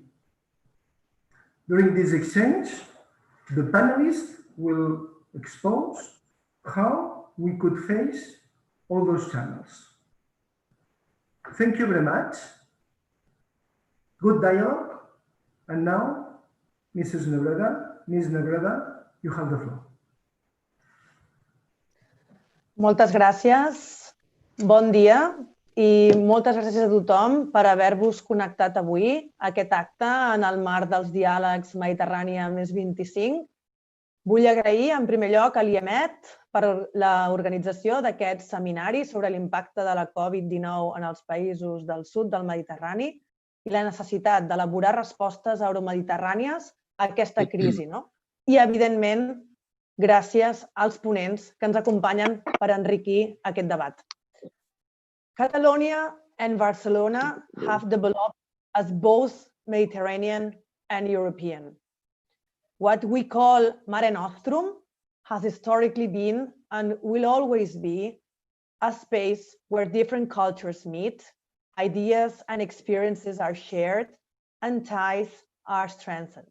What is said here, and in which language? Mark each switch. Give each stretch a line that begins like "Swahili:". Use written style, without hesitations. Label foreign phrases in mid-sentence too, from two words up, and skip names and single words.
English: During this exchange, the panelists will expose how we could face all those channels. Thank you very much. Good dialogue. And now, Ms. Nebreda, you have the floor.
Catalan: Moltes gràcies. Bon dia i moltes gràcies a tothom per haver-vos connectat avui a aquest acte en el marc dels diàlegs Mediterrània més 25. Vull agrair en primer lloc a l'IEMed per l'organització d'aquest seminari sobre l'impacte de la Covid-19 en els països del sud del Mediterrani i la necessitat d'elaborar respostes euromediterrànies a aquesta crisi. I, evidentment, gràcies als ponents que ens acompanyen per enriquir aquest debat.
English: Catalonia and Barcelona have developed as both Mediterranean and European. What we call Mare Nostrum has historically been and will always be a space where different cultures meet, ideas and experiences are shared, and ties are strengthened.